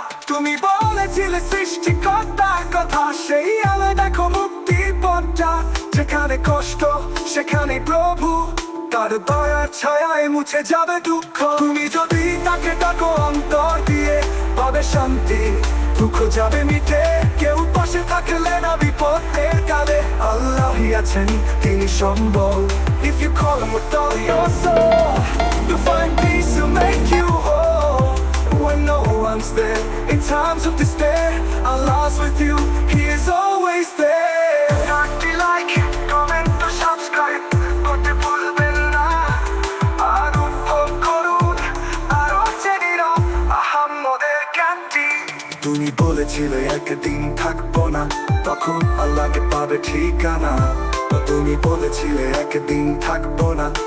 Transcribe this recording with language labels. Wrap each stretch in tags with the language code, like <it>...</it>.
<bn>তুমি বলেছিলে সৃষ্টিকর্তার কথা, সেই আলো দেখো মুক্তির পথটা। যেখানে কষ্ট সেখানে প্রভু, তার দয়ার ছায়ায় মুছে যাবে দুঃখ। তুমি যদি তাকে ডাকো অন্তর দিয়ে, পাবে শান্তি, দুঃখ যাবে মিটে, কেউ পাশে থাকলে না বিপদের কালে। আল্লাহই আছেন তিনি সম্বল,</bn> <en>if you call him with all your soul, you'll find peace to make you whole. When no one's there in times of despair, Allah's with you, He is always there. Like, comment to subscribe,</en> <bn>করতে ভুলবেন না। আর উপভোগ করুন আরো জেনে আহাম্মদের জ্ঞানটি। তুমি বলেছিলে একদিন থাকবো না, তখন আল্লাহকে পাবে ঠিকানা। তুমি বলেছিলে একদিন থাকবো না,</bn>